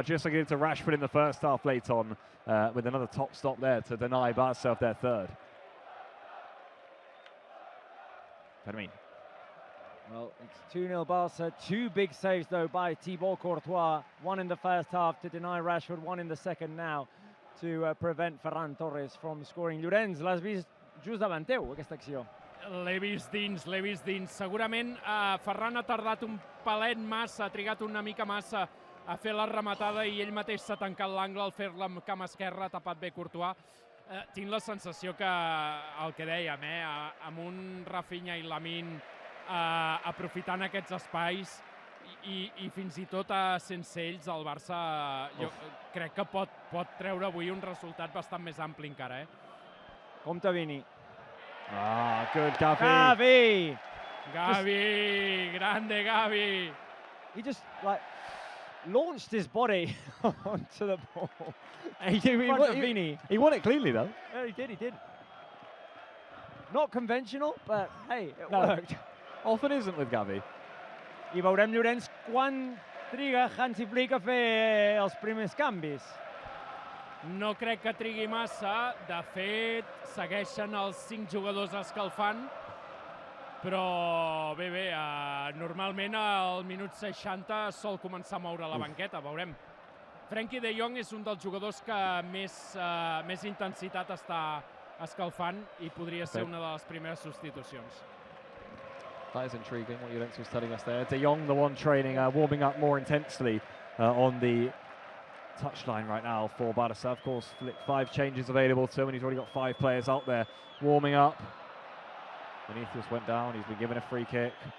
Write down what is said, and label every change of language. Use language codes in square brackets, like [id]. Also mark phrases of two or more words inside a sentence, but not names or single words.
[en] Just like it did to Rashford in the first half late on with another top stop there to deny Barca of their third. Fermin. Well, it's 2-0 Barca. 2 big saves, though, by Thibaut Courtois. 1 in the first half to deny Rashford, 1 in the second now to prevent Ferran Torres from scoring. [ca] Llorenç, l'has vist just davant teu, aquesta acció? L'he vist dins, l'he vist dins. Segurament Ferran ha tardat un palet massa, ha trigat una mica massa a fer la rematada i ell mateix s'ha tancat l'angle al fer-la amb cama esquerra, ha tapat bé Courtois. Tinc la sensació que, el que dèiem, amb un Rafinha i Lamine aprofitant aquests espais i fins i tot sense ells el Barça jo crec que pot treure avui un resultat bastant més ampli encara. Compte Vini. [en] Ah, good Gavi. Gavi! Gavi, [es] grande Gavi. [en] He just launched his body onto the ball. He won it cleanly though. Yeah, he did. Not conventional, but hey, it worked. Often isn't with Gavi. [ca] I veurem, Llorenç, quan triga Hansi Flick a fer els primers canvis. No crec que trigui massa. De fet, segueixen els 5 jugadors escalfant, però bé, normalment al minut 60 sol començar a moure la banqueta, veurem. Frenkie de Jong és un dels jugadors que més intensitat està escalfant i podria ser una de les primeres substitucions. [en] That is intriguing what Llorenç was telling us there. De Jong, the one training, warming up more intensely on the touchline right now for Barca. Of course, 5 changes available to him, and he's already got 5 players out there warming up. Vinicius went down, he's been given a free kick.